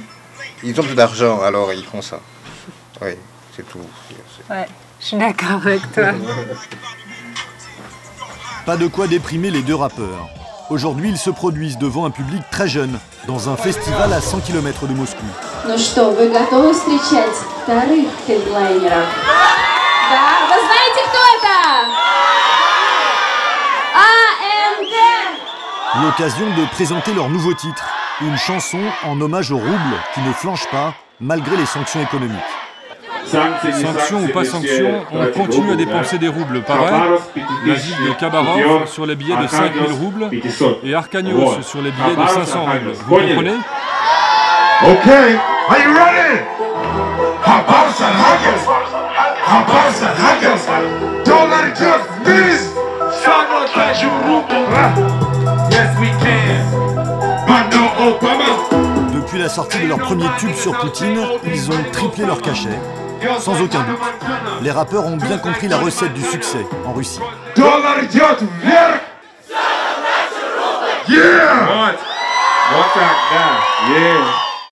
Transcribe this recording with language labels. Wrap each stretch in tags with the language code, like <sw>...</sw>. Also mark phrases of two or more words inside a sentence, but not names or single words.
<fr>Ils ont plus d'argent, alors ils font ça. Oui, c'est tout. Ouais, je suis d'accord avec toi. Pas de quoi déprimer les 2 rappeurs. Aujourd'hui, ils se produisent devant un public très jeune, dans un festival à 100 km de Moscou.</fr> <ru>Ну что, вы готовы встречать вторых хедлайнеров? Да, вы знаете, кто это? AMD!</ru> <fr>L'occasion de présenter leur nouveau titre, une chanson en hommage au rouble qui ne flanche pas malgré les sanctions économiques. Sanctions ou pas sanctions, on continue à dépenser des roubles. Pareil, la ville de Khabarov sur les billets de 5000 roubles et Arkanios sur les billets de 500 roubles. Vous comprenez?</fr> <en>Ok, are you ready? Don't let it just miss. Yes, we can.</en> <fr>Depuis la sortie de leur premier tube sur Poutine, ils ont triplé leur cachet. Sans aucun doute, les rappeurs ont bien compris la recette du succès en Russie. Yeah!</fr>